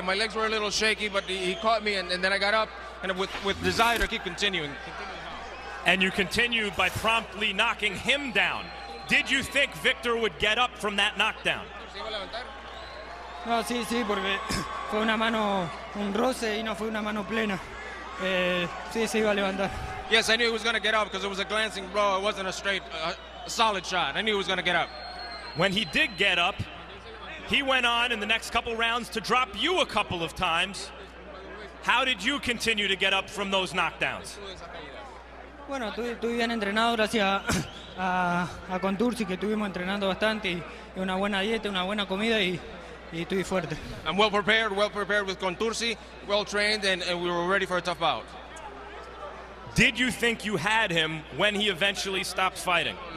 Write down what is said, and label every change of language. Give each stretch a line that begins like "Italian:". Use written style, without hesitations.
English: My legs were a little shaky, but he caught me and then I got up and with desire to keep continuing. And you continued by promptly knocking him down. Did you think Victor would get up from that knockdown?
Spanish: No, sí, porque fue una mano, un roce y no fue una mano plena. Sí, se iba a levantar.
English: Yes, I knew he was going to get up because it was a glancing blow. It wasn't a straight, solid shot. I knew he was going to get up. When he did get up, he went on in the next couple rounds to drop you a couple of times. How did you continue to get up from those knockdowns?
Spanish: Bueno, estuve bien entrenado gracias a Contursi, que estuvimos entrenando bastante y una buena dieta, una buena comida y estoy fuerte.
English: I'm well prepared with Contursi, well trained, and we were ready for a tough bout. Did you think you had him when he eventually stopped fighting?